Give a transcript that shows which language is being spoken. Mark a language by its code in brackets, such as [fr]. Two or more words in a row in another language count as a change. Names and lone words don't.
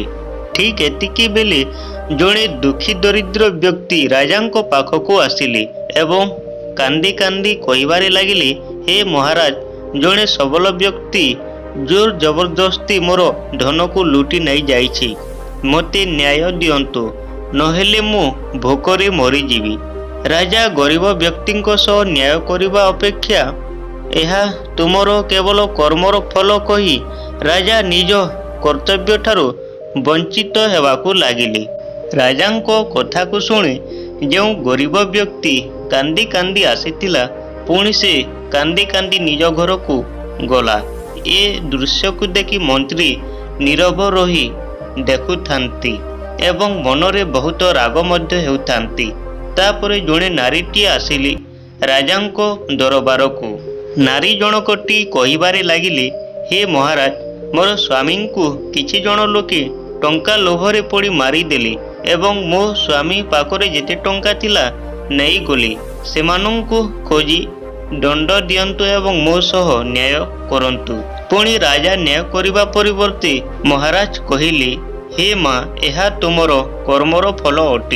[or] ଠିକ୍ ଏତିକି ବେଳେ ଜଣେ ଦୁଃଖୀ ଦରିଦ୍ର ବ୍ୟକ୍ତି ରାଜାଙ୍କୋ ପାଖକୋ ଆସିଲେ ଏବଂ କାନ୍ଦି କାନ୍ଦି କହିବାରେ ଲାଗିଲେ, ହେ ମହାରାଜ, ଜଣେ ସବଳ ବ୍ୟକ୍ତି ଜୋର ଜବରଦସ୍ତି ମୋର ଧନ କୋ ଲୁଟି ନହିଁ ଯାଇଛି। ମତେ ନ୍ୟାୟ ଦିଅନ୍ତୁ, ନହେଲେ ମୁଁ ଭୋକରେ ମରିଯିବି। ରାଜା ଗରିବ ବ୍ୟକ୍ତି ସହ ନ୍ୟାୟ କରିବା ଅପେକ୍ଷା ଏହା ତୁମର କେବଳ କର୍ମର ଫଳ କହି ରାଜା ନିଜ କର୍ତ୍ତବ୍ୟ ଠାରୁ ବଞ୍ଚିତ ହେବାକୁ ଲାଗିଲେ। ରାଜାଙ୍କୋ କଥା କୋ ଶୁଣି ଯୋ ଗରିବ ବ୍ୟକ୍ତି କାନ୍ଦି କାନ୍ଦି ଆସିଥିଲା, ପୁଣି ସେ କାନ୍ଦି କାନ୍ଦି ନିଜ ଘର କୋ ଗଲା। ଏ ଦୃଶ୍ୟ କୋ ଦେଖି ମନ୍ତ୍ରୀ ନୀରବ ରହି ଦେଖୁଥାନ୍ତି ଏବଂ ମନରେ ବହୁତ ରାଗ ମଧ୍ୟ ହେଉଥାନ୍ତି। ତାପରେ ଜଣେ ନାରୀଟି ଆସିଲି ରାଜାଙ୍କୋ ଦରବାର କୋ। ନାରୀ ଜଣକଟି କହିବାରେ ଲାଗିଲେ, ହେ ମହାରାଜ, ମୋର ସ୍ୱାମୀ କୋ କିଛି ଜଣ ଲୋକେ ଟଙ୍କା ଲୋଭରେ ପଡ଼ି ମାରି ଦେଲେ ଏବଂ ମୋ ସ୍ୱାମୀ ପାଖରେ ଯେତେ ଟଙ୍କା ଥିଲା ନେଇ ଗଲେ। ସେମାନଙ୍କୁ ଖୋଜି ଦଣ୍ଡ ଦିଅନ୍ତୁ ଏବଂ ମୋ ସହ ନ୍ୟାୟ କରନ୍ତୁ। ପୁଣି ରାଜା ନ୍ୟାୟ କରିବା ପରିବର୍ତ୍ତେ ମହାରାଜ କହିଲେ, ହେ ମାଁ, ଏହା ତୁମର କର୍ମର ଫଳ ଅଟେ।